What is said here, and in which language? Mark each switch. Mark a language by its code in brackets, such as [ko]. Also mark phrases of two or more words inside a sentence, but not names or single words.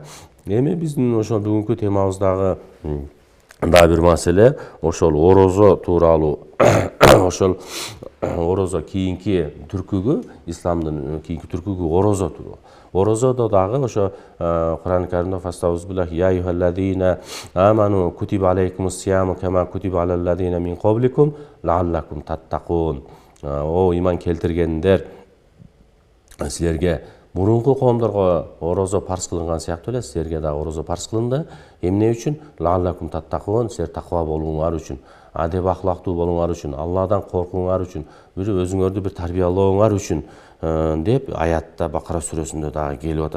[ky] Эми биздин ошо бүгүнкү темабыздагы дагы бир маселе ошол орозо тууралуу. Ошол орозо кийинки түркүгү, исламдын кийинки түркүгү орозо тууру. Орозодо дагы ошо Кур'ан Каримде [ar] فأستعيذ بالله يا أيها الذين آمنوا كتب عليكم الصيام كما كتب على الذين من قبلكم لعلكم تتقون. [ky] О иман келтиргендер, силерге мурунку коомдорго орозо парз кылынган сыяктуу эле силерге дагы орозо парз кылынды. Эмне үчүн? [ar] لعلكم تتقون, [ky] силер таква болууңар үчүн, адеп ахлактуу болууңар үчүн, Алладан коркууңар үчүн, бир өзүңөрдү бир тарбиялооңар үчүн деп аятта Бакара сүрөсүндө дагы келип атат.